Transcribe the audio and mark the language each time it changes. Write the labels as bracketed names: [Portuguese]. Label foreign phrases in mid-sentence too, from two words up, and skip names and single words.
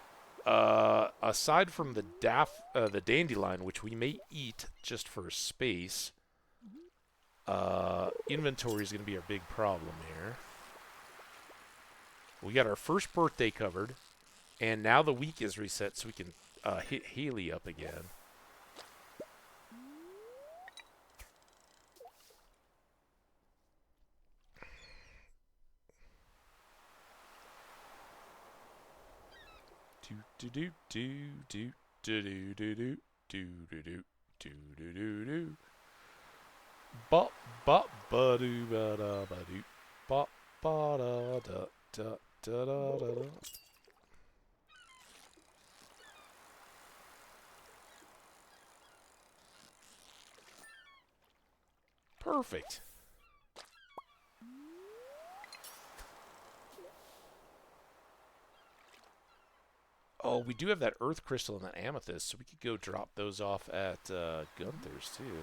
[English] Aside from the dandelion, which we may eat just for space, inventory is going to be our big problem here. We got our first birthday covered, and now the week is reset, so we can hit Haley up again. Do do do do do do do do do do do do do do do. Bop bop ba do ba da ba do. Bop ba da da da da da da. Perfect. Oh, we do have that earth crystal and that amethyst, so we could go drop those off at Gunther's too.